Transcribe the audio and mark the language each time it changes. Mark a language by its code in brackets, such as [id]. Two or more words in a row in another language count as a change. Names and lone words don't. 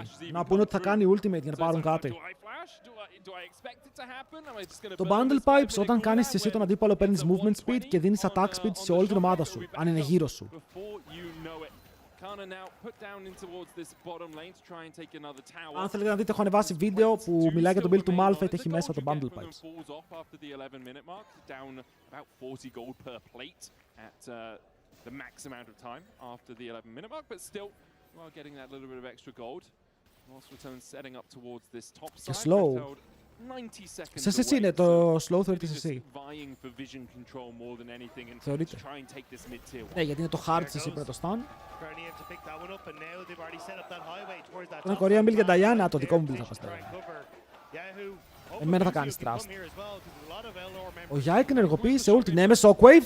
[el] Να πούνε ότι θα κάνει ultimate για να πάρουν κάτι. Το bundle pipes, όταν κάνεις εσύ τον αντίπαλο, παίρνεις [en] movement speed [el] και δίνεις [en] attack speed [el] σε όλη την ομάδα σου, αν είναι γύρω σου. Αν θέλετε να δείτε, έχω ανεβάσει βίντεο που μιλάει για τον build του Malphite, έχει μέσα το bundle pipes. [en] The max amount of time after the 11-minute mark, but still, while getting that little bit of extra gold, Lost Ratones setting up towards this top side. [el] Και slow. [en] 90 seconds [el] Σε CC είναι, το slow θεωρείται CC. Θεωρείται. Ναι, γιατί είναι το [en] hard CC [el] πριν το stun. Τον [en] Korean build [el] για Diana, το δικό μου build θα πας τώρα. Εμένα θα κάνεις trust. Ο Yike ενεργοποίησε ulti, ναι, με shockwave.